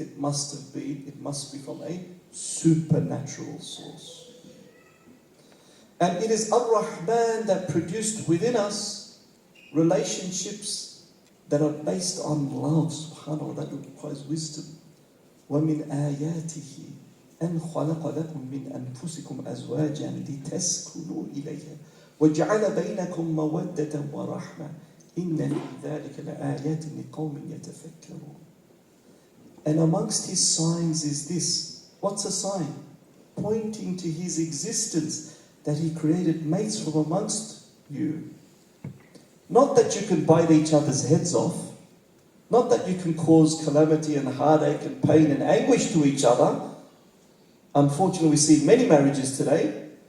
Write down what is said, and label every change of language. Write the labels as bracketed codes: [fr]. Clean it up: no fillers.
[en] It must be from a supernatural source. And it is Ar-Rahman that produced within us relationships that are based on love, subhanAllah, that requires wisdom. [ar] وَمِنْ آيَاتِهِ أن خلق لكم من أنفسكم أزواجا لتسكنوا إليها وجعل بينكم مودة ورحمة إن في ذلك لآيات لقوم يتفكرون. [en] And amongst his signs is this. What's a sign? Pointing to his existence, that he created mates from amongst you. Not that you can bite each other's heads off, not that you can cause calamity and heartache and pain and anguish to each other. Unfortunately, we see many marriages today,